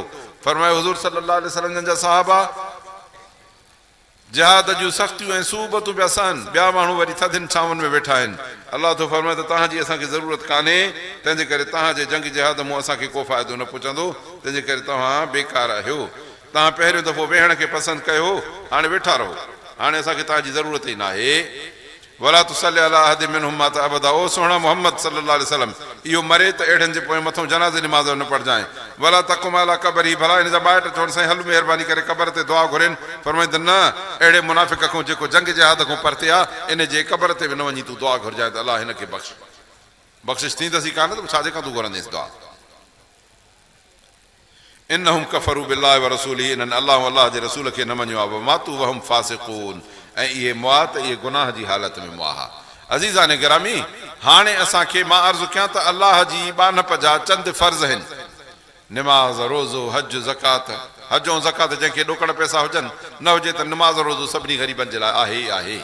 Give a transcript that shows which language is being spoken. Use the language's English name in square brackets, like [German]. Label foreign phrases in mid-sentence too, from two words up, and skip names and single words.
[Sindhi] फरमाए हुज़ूर [Arabic] صلى الله عليه وسلم [Sindhi] जा सहाबा जिहाद जूं सख़्तियूं ऐं सूबतूं पिया सहनि, ॿिया माण्हू वरी थधियुनि छांवनि में वेठा आहिनि। अलाह तो फरमाए त तव्हांजी असांखे ज़रूरत कान्हे, तंहिंजे करे तव्हांजे जंग जिहाद मूं असांखे को फ़ाइदो न पहुचंदो, तंहिंजे करे तव्हां बेकार आहियो। तव्हां पहिरियों दफ़ो वेहण खे पसंदि कयो, हाणे वेठा रहो, हाणे असांखे तव्हांजी ज़रूरत ई न आहे। [Arabic] ولا تصل على أحد منهم مات أبدا. [Sindhi] ओ सोहणा मोहम्मद [Arabic] صلى الله عليه وسلم, [Sindhi] इहो मरे त अहिड़नि जे पोइ मथां जनाज़े नमाज़ न पढ़जांइ। [Arabic] ولا تقم على قبره, [Sindhi] भला इन जा ॿाहिरि चवनि साईं हल महिरबानी करे क़बर ते दुआ घुरनि। फरमाईंदनि न, अहिड़े मुनाफ़िक़ खां जेको जंग जिहाद खां परते आहे, इन जे क़बर ते बि न वञी तूं दुआ घुरजांइ त अलाह हिन खे बख़्शिश थींदसि कान त छाजे खां तूं घुरंदेसि दुआ। [Arabic] إنهم كفروا بالله ورسوله, [Sindhi] इन्हनि अलाह अलाह जे रसूल खे न मञियो आहे। [Arabic] ماتوا وهم فاسقون, [Sindhi] ऐं इहे मुआत इहे गुनाह जी हालत में मुआ। अज़ीज़ान गिरामी, हाणे असांखे मां अर्ज़ु कयां त अलाह जी बानप जा चंद फ़र्ज़ आहिनि, निमाज़, रोज़ो, हज, ज़कात। हज ऐं ज़कात जंहिंखे ॾोकड़ पैसा हुजनि, न हुजे त निमाज़ रोज़ो सभिनी ग़रीबनि जे लाइ आहे ई आहे।